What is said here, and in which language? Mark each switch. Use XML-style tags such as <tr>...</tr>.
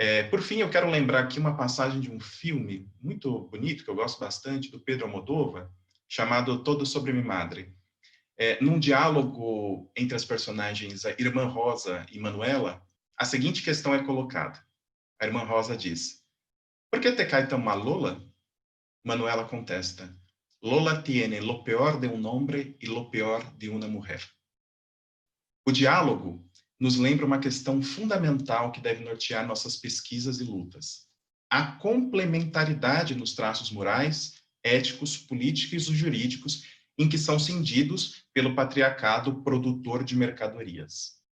<pt>Por fim, eu quero lembrar aqui uma passagem de um filme muito bonito, que eu gosto bastante, do Pedro Almodóvar, chamado Todo sobre mi Madre. Num diálogo entre as personagens, a irmã Rosa e Manuela, a seguinte questão é colocada. A irmã Rosa diz:</pt> <es>"Por que te cae tão mal, Lola?" Manuela contesta: "Lola tiene lo peor de un hombre y lo peor de una mujer."</es> <pt>O diálogo nos lembra uma questão fundamental que deve nortear nossas pesquisas e lutas: a complementaridade nos traços morais, éticos, políticos e jurídicos em que são cindidos pelo patriarcado produtor de mercadorias.</pt>